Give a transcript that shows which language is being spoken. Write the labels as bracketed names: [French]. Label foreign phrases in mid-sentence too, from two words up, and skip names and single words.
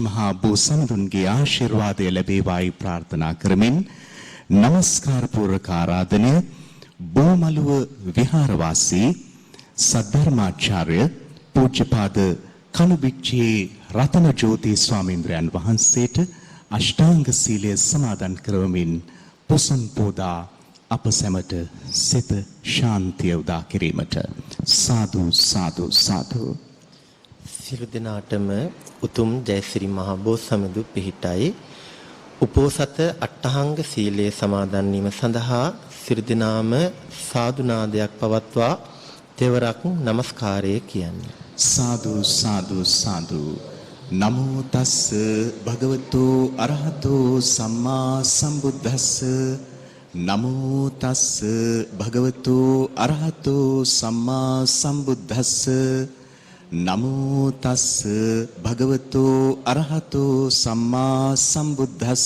[Sinhala] මහා බෝසත්තුන්ගේ ආශිර්වාදය ලැබේවායි ප්‍රාර්ථනා කරමින් නමස්කාර පූර්වක ආරාධනය බෝමලුව විහාරවාසී සද්ධර්මාචාර්ය පූජ්‍යපාද කනුබිච්චේ රතන ජෝති ස්වාමීන්ද්‍රයන් වහන්සේට අෂ්ටාංග සීලය සමාදන් කරවමින් පොසොන් පෝදා අප සැමට සිත ශාන්තිය උදා කිරීමට සාදු සාදු සාදු. සියලු දෙනාටම උතුම් ජයශ්‍රී මහා බෝසත්සමිඳු පිහිටයි. උපෝසත අට්ඨාංග සීලයේ සමාදන් වීම සඳහා සියලු දෙනාම සාදු නාදයක් පවත්වා තෙවරක් নমස්කාරය කියන්නේ. සාදු සාදු සාදු. [Pali] නමෝ තස්ස භගවතු අරහතෝ සම්මා සම්බුද්දස්ස. නමෝ තස්ස භගවතු අරහතෝ සම්මා සම්බුද්දස්ස. නමෝ තස්ස භගවතු අරහතෝ සම්මා සම්බුද්දස්ස.